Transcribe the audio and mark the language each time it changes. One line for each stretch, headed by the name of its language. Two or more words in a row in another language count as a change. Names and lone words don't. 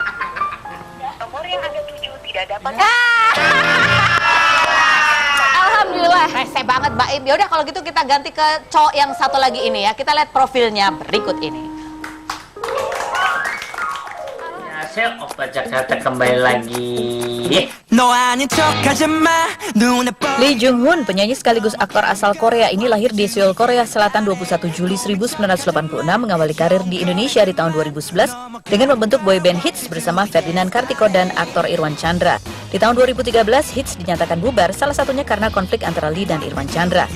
Indonesian: Nomor yang Anda tuju tidak dapat. Alhamdulillah. Rese banget Mbak Aim. Ya udah kalau gitu kita ganti ke cowok yang satu lagi ini ya. Kita lihat profilnya berikut ini. Hasil Opa Jakarta kembali lagi.
Korean: 너 아닌 척하지 마 눈에
Indonesian: Lee Jung Hoon, penyanyi sekaligus aktor asal Korea ini lahir di Seoul, Korea Selatan 21 Juli 1986, mengawali karir di Indonesia di tahun 2011 dengan membentuk boyband Hits bersama Ferdinand Kartiko dan aktor Irwan Chandra. Di tahun 2013, Hits dinyatakan bubar, salah satunya karena konflik antara Lee dan Irwan Chandra.